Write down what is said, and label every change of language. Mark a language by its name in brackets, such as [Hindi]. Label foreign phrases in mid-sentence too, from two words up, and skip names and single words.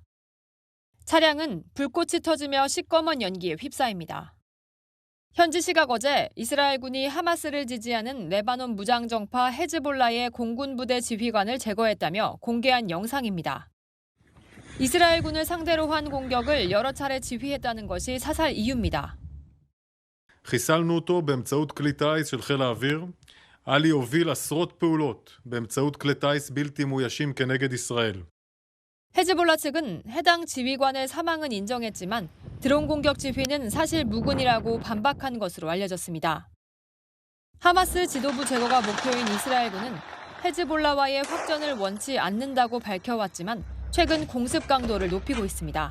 [Korean] 차량은 불꽃이 터지며 시꺼먼 연기에 휩싸입니다. 현지 시각 어제 이스라엘군이 하마스를 지지하는 레바논 무장정파 헤즈볼라의 공군 부대 지휘관을 제거했다며 공개한 영상입니다. 이스라엘군을 상대로 한 공격을 여러 차례 지휘했다는 것이 사살 이유입니다. [Hebrew] חיסלנו אותו באמצעות כלי טיס של חיל האוויר. עלי הוביל עשרות פעולות באמצעות כלי טיס בלתי מאוישים כנגד ישראל. [Korean] 헤즈볼라 측은 해당 지휘관의 사망은 인정했지만 드론 공격 지휘는 사실 무근이라고 반박한 것으로 알려졌습니다. 하마스 지도부 제거가 목표인 이스라엘군은 헤즈볼라와의 확전을 원치 않는다고 밝혀왔지만 최근 공습 강도를 높이고 있습니다.